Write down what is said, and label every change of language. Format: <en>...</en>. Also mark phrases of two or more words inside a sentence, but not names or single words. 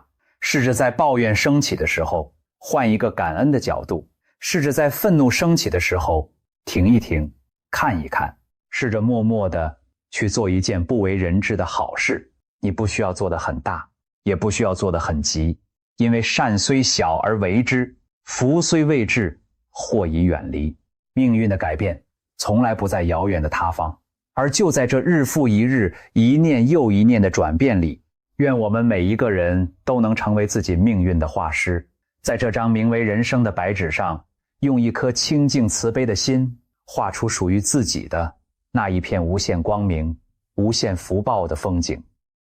<zh>試着在抱怨升起的時候換一個感恩的角度，試着在憤怒升起的時候停一停，看一看，試着默默地去做一件不為人知的好事。你不需要做得很大，也不需要做得很急，因為善雖小而為之，福雖未至，禍已遠離。命運的改變從來不在遙遠的他方，而就在這日復一日，一念又一念的轉變裡， 願我們每一個人都能成為自己命運的畫師，在這張名為人生的白紙上，用一顆清淨慈悲的心，畫出屬於自己的那一片無限光明、无限福報的風景。</zh>